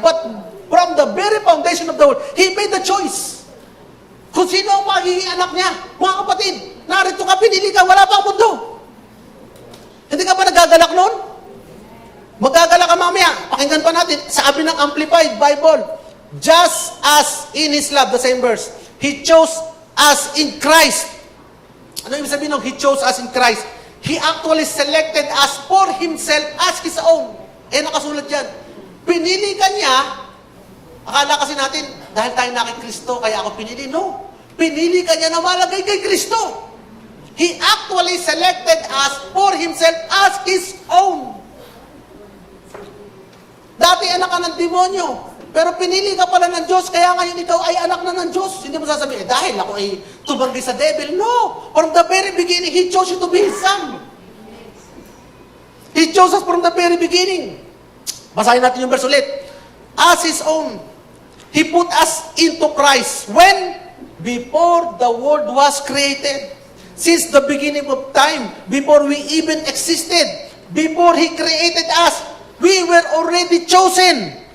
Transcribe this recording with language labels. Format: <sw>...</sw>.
<en>But from the very foundation of the world, He made the choice.</en> <tl>Kung sino ang magiging anak niya. Mga kapatid, narito ka, pinili ka, wala pa ang mundo. Hindi ka ba nagagalak noon? Magagalak ka mamaya. Pakinggan pa natin. Sabi ng</tl> <en>Amplified Bible, just as in His love, the same verse, He chose us in Christ.</en> <tl>Ano ibig sabihin ng</tl> <en>He chose us in Christ? He actually selected us for Himself as His own.</en> <tl>Eh, nakasulat yan. Pinili ka niya, akala kasi natin, dahil tayo na kay Kristo, kaya ako pinili. No. Pinili ka niya na malagay kay Kristo.</tl> <en>He actually selected us for Himself as His own.</en> <tl>Dati anak ka ng demonyo, pero pinili ka pala ng Diyos, kaya ngayon ikaw ay anak na ng Diyos. Hindi mo sasabihin, dahil ako ay tumanggi sa devil.</tl> <en>No! From the very beginning, He chose you to be His son. He chose us from the very beginning.</en> <tl>Basahin natin yung verse ulit.</tl> <en>As His own, He put us into Christ. When? Before the world was created. Since the beginning of time, before we even existed, before He created us, we were already chosen.</en>